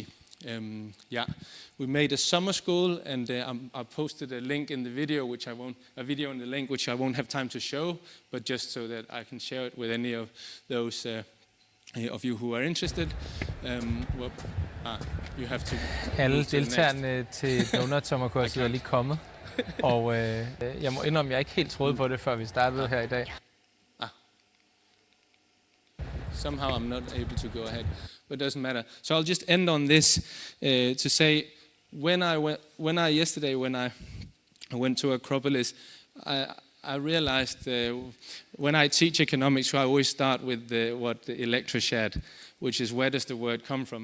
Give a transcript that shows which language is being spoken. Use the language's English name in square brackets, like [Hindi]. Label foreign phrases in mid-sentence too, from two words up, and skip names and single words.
[English] We made a summer school, and I posted a link in the video, which I won't have time to show, but just so that I can share it with any of those of you who are interested. You have to. [Danish] Alle deltagerne til Donut-sommerkurset er lige kommet, og jeg må indrømme, at jeg ikke helt troede på det, før vi startede her i dag. [English] Somehow I'm not able to go ahead, but it doesn't matter. So I'll just end on this to say, when I went to Acropolis, I realized when I teach economics, I always start with what Electra shared, which is where does the word come from?